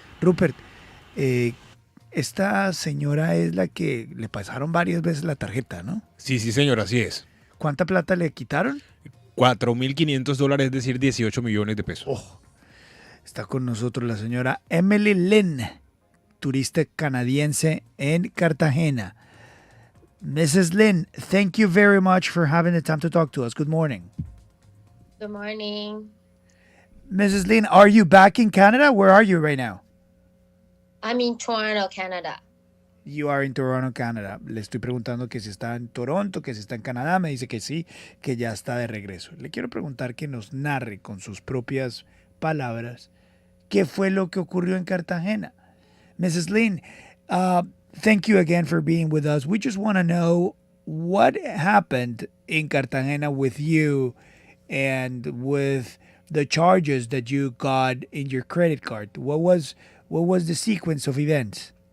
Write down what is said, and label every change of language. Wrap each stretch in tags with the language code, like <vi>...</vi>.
<es>Rupert, eh, esta señora es la que le pasaron varias veces la tarjeta, ¿no? Sí, sí, señor, así es. ¿Cuánta plata le quitaron? $4.500, es decir, 18 millones de pesos. Oh, está con nosotros la señora Emily Lynn, turista canadiense en Cartagena.</es> <en>Mrs. Lynn, thank you very much for having the time to talk to us. Good morning. Good morning. Mrs. Lynn, are you back in Canada? Where are you right now? I'm in Toronto, Canada. You are in Toronto, Canada.</en> <es>Le estoy preguntando que si está en Toronto, que si está en Canadá. Me dice que sí, que ya está de regreso. Le quiero preguntar que nos narre con sus propias palabras qué fue lo que ocurrió en Cartagena.</es> <en>Mrs. Lynn, thank you again for being with us. We just want to know what happened in Cartagena with you and with the charges that you got in your credit card. What was the sequence of events?</en>